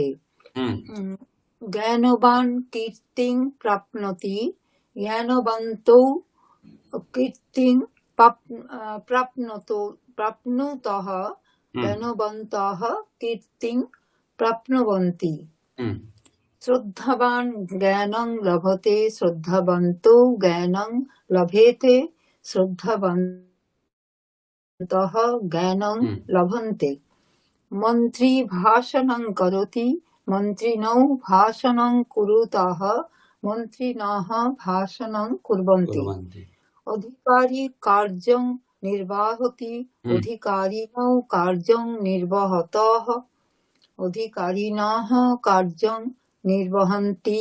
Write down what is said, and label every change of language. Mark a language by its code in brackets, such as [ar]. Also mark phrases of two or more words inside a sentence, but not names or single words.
[sa] হুম জ্ঞানবান কীর্তিং প্রাপ্নोति জ্ঞানবন্তৌ কীর্তিং প্রাপ্নুতः হুম জ্ঞানবন্তः কীর্তিং প্রাপ্নুবন্তি। হুম শ্রদ্ধাবান জ্ঞানং লভতে শ্রদ্ধাবন্তৌ জ্ঞানং লভেতে শ্রদ্ধাবন্তः জ্ঞানং হুম লভন্তে। মন্ত্রী ভাষণং করোতি মন্ত্রিণৌ ভাষণং কুরুতः মন্ত্রিণः ভাষণং কুর্বন্তি। কুর্বন্তি। অধিকারী কার্যং নির্বাহতি হুম অধিকারিণৌ কার্যং নির্বহতः অধিকারিণः কার্যং নির্বহন্তি।